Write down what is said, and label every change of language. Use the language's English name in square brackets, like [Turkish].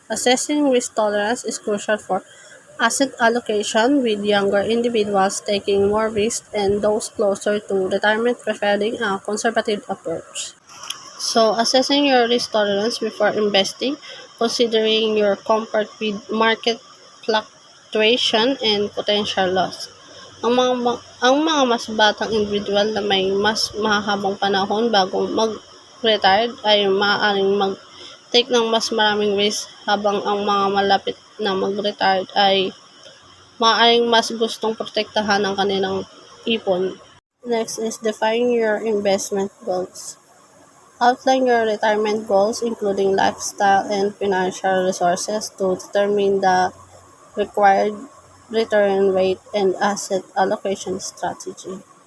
[English] Assessing risk tolerance is crucial for asset allocation, with younger individuals taking more risk and those closer to retirement preferring a conservative approach. So, assessing your risk tolerance before investing, considering your comfort with market fluctuation and potential loss. [Filipino] Ang mga mas batang individual na may mas mahahabang panahon bago mag-retire ay maaaring mag-take ng mas maraming risk, habang ang mga malapit na mag-retire ay maaaring mas gustong protektahan ang kanilang ipon. [English] Next is define your investment goals. Outline your retirement goals, including lifestyle and financial resources, to determine the required return rate and asset allocation strategy.